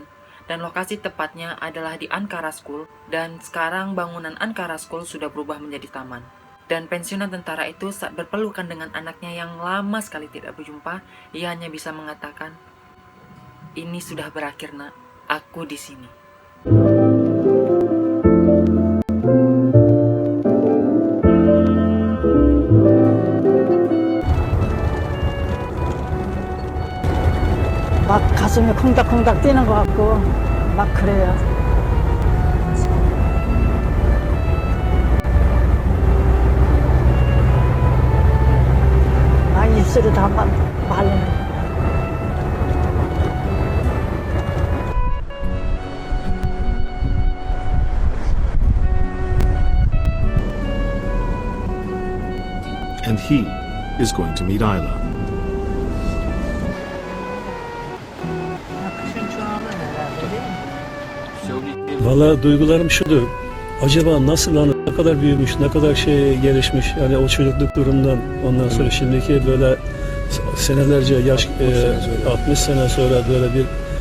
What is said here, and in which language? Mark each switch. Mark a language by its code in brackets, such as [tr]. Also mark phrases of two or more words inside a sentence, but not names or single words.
[id] Dan lokasi tepatnya adalah di Ankara School, dan sekarang bangunan Ankara School sudah berubah menjadi taman. Dan pensiunan tentara itu saat berpelukan dengan anaknya yang lama sekali tidak berjumpa, ia hanya bisa mengatakan, "Ini sudah berakhir, Nak. Aku di sini." [ko] 막 가슴이 콩닥콩닥 뛰는 것 같고 막 그래요. 막 입술이 다 마르네. [en] And he is going to meet Ayla. [tr] Valla duygularım şudur. Acaba nasıl hani ne kadar büyümüş, ne kadar gelişmiş. Yani o çocukluk durumdan ondan sonra şimdiki böyle senelerce yaş 60 sene sonra böyle bir